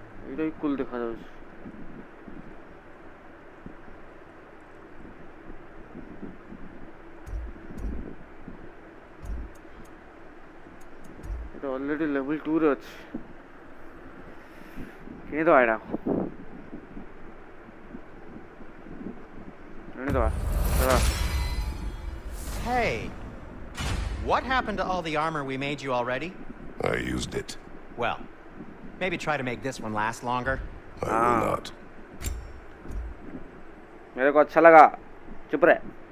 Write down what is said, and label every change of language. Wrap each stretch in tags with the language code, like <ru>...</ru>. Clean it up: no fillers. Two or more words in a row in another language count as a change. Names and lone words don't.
<or>ଏଇଟା ବି କୁଲ ଦେଖାଯାଉଛି। এটা</or> <en>already level</en> <or>2 ରେ ଅଛି। କିଣିଦବା ଏଇଟା। କିଣିଦବା।</or> <en>Hey, what happened to all the armor we made you already? I used it. Well, maybe try to make this one last longer. I will not.</en> <hi>मेरे को अच्छा लगा। चुप रहे।</hi>